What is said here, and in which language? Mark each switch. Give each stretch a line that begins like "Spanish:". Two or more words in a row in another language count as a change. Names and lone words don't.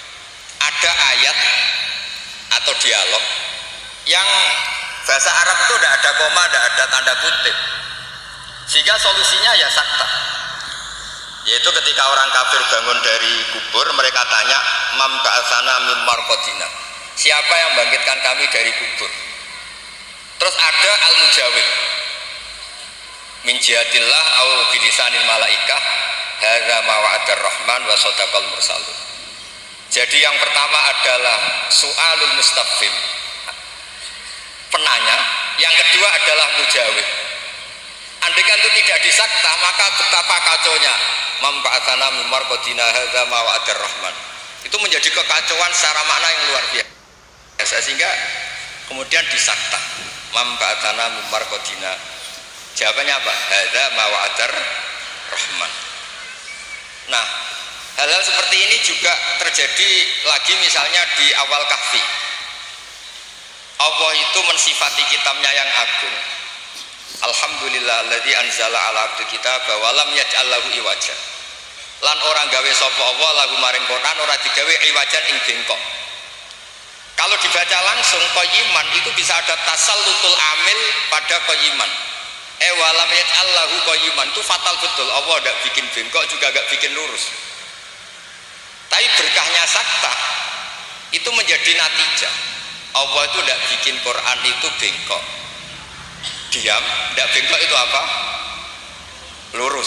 Indonesian: Kata beliau, ada ayat dialog yang bahasa Arab itu tidak ada koma, tidak ada tanda kutip, sehingga solusinya ya sakta. Yaitu ketika orang kafir bangun dari kubur, mereka tanya,
Arabic: "من بعثنا من مرقدنا?"
Indonesian: Siapa yang bangkitkan kami dari kubur? Terus ada
Arabic: المجيب من جهة الله أو بلسان الملائكة هذا ما وعد الرحمن وصدق المرسلون.
Indonesian: Jadi yang pertama adalah
Arabic: سؤال المستفهم,
Indonesian: penanya. Yang kedua adalah mujawib. Andaikan itu tidak disakta, maka betapa kacaunya.
Arabic: من بعثنا من مرقدنا هذا ما وعد الرحمن.
Indonesian: Itu menjadi kekacauan secara makna yang luar biasa, sehingga kemudian disakta.
Arabic: من بعثنا من مرقدنا.
Indonesian: Jawabannya apa?
Arabic: هذا ما وعد الرحمن.
Indonesian: Nah, hal-hal seperti ini juga terjadi lagi misalnya di awal Kahfi. Allah itu mensifati kitabnya yang agung.
Arabic: الحمد لله الذي أنزل على عبده الكتاب ولم يجعل له عوجا.
Javanese: Lan orang gawe sapa Allah lahu maring Quran ora digawe iwajan ing bengkok.
Indonesian: Kalau dibaca langsung qayyiman itu bisa ada
Arabic: تسلط العامل
Indonesian: pada qayyiman.
Arabic: ولم يجعل له قيما
Indonesian: itu fatal betul. Allah enggak bikin bengkok juga enggak bikin lurus. Tapi berkahnya sakta itu menjadi natijah. Allah itu tidak bikin Quran itu bengkok, diam, tidak bengkok itu apa? Lurus.